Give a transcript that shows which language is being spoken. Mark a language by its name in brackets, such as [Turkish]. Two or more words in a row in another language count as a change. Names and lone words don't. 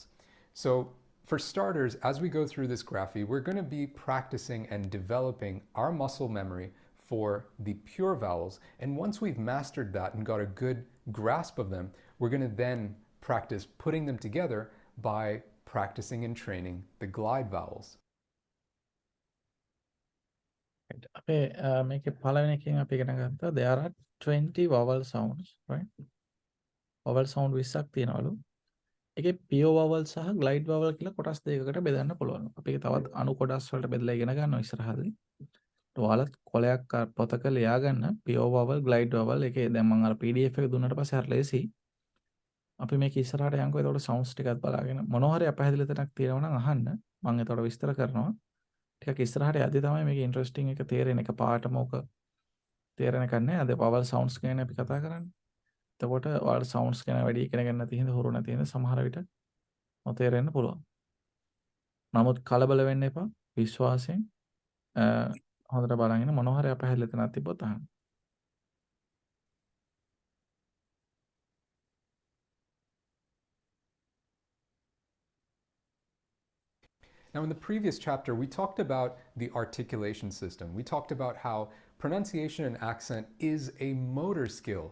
[English] So for starters, as we go through this graphy, we're going to be practicing and developing our muscle memory for the pure vowels. And once we've mastered that and got a good grasp of them, we're going to then practice putting them together by practicing and training the glide vowels. Right. [Sinhala] අපේ මේකේ පළවෙනි එකෙන් අපි ඉගෙන ගත්තා [English] there are 20 vowel sounds, right? vowel sound [Sinhala] 20ක් තියෙනවලු. ඒකේ [English] pure vowel [Sinhala] සහ [English] glide vowel [Sinhala] කියලා කොටස් දෙකකට බෙදන්න පුළුවන්. අපි ඒක තවත් අණු කොටස් වලට බෙදලා ඉගෙන ගන්නවා ඉස්සරහදී. ඔයාලත් කොලයක් පොතක ලියා ගන්න [English] pure vowel glide vowel [Sinhala] එකේ දැන් මම අර PDF එක දුන්නාට පස්සේ හරි ලේසි. අපි මේක ඉස්සරහට යන්කෝ එතකොට sounds ටිකක් බලාගෙන මොනවා හරි අපහැදිලි තැනක් තියෙනවා නම් අහන්න. මම එතකොට විස්තර කරනවා. ටිකක් ඉස්සරහට යද්දි තමයි මේක ඉන්ටරෙස්ටිං එක තේරෙන එක පාටම ඕක තේරෙන එක නෑ. අද [English] vowel sounds [Sinhala] ගැන අපි කතා කරන්නේ. එතකොට [English] vowel sounds [Sinhala] ගැන වැඩි ඉගෙන ගන්න නැති හින්දා හුරු නැති හින්දා සමහර විට නොතේරෙන්න පුළුවන්. නමුත් කලබල වෙන්න එපා. විශ්වාසයෙන් හොඳට බලගෙන මොනවා හරි අපහැදිලි තැනක් තිබ්බොත් අහන්න. [English] Now, in the previous chapter, we talked about the articulation system. We talked about how pronunciation and accent is a motor skill.